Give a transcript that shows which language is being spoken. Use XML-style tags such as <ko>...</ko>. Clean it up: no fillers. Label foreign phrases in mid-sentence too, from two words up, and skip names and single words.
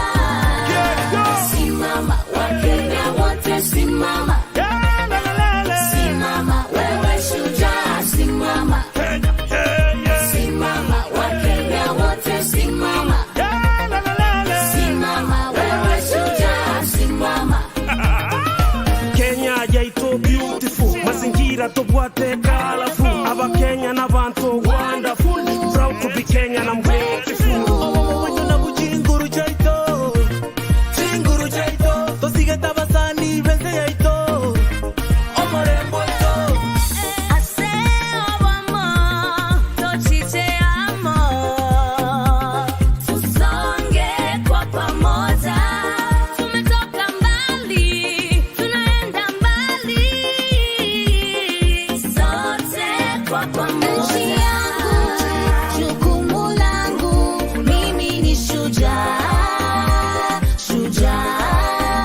<sw>Simama, Wakenya wote simama. Simama, wewe shujaa, simama. Simama, Wakenya wote simama. Simama, wewe shujaa, simama.</sw> <guz>Kenya yaito beautiful, mazingira tobwate colorful. Aba Kenya na bantu</guz> <en>wonderful, proud to be Kenyan, I'm grateful.</en> <guz>Wetu na buchinguru jaito, chinguru jaito, tosige tabasani bese yaito. Omorembo ito. Aseo wamo, tochite amo.</guz> <sw>Tusonge kwa pamoja. Tumetoka mbali, tunaenda mbali. Sote kwa pamoja. Nchi yangu, jukumu langu, mimi ni shujaa, shujaa.</sw>